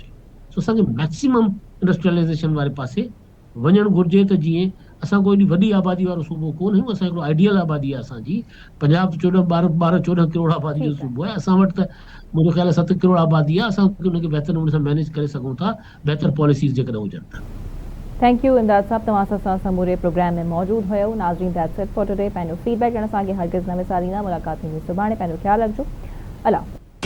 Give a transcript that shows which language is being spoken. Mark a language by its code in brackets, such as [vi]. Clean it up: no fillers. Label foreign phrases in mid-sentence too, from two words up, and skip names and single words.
[sd] सो असांखे [en] maximum industrialisation [sd] वारे पासे वञणु घुरिजे, त जीअं असां कोई वॾी आबादी वारो सूबो कोन आहियूं, असां हिकिड़ो आइडियल आबादी आहे असांजी। पंजाब 14 करोड़ आबादी जो सूबो आहे, असां वटि त मुंहिंजो ख़्याल आहे 7 करोड़ आबादी आहे। असां उनखे बहितर नमूने सां मैनेज करे सघूं था, बहितर पॉलिसीज़ जेकॾहिं हुजनि त। [en] thank you [sd] इमदाद साहब, तव्हां सां समूरे प्रोग्राम में मौजूद हुयो। नाज़रीन, [en] that's it for today. [sd] पंहिंजो फीडबैक ॾियण असांखे हरगिज़ न विसारींदा। मुलाक़ात थींदी सुभाणे। पंहिंजो ख़्यालु रखिजो। अल्लाह।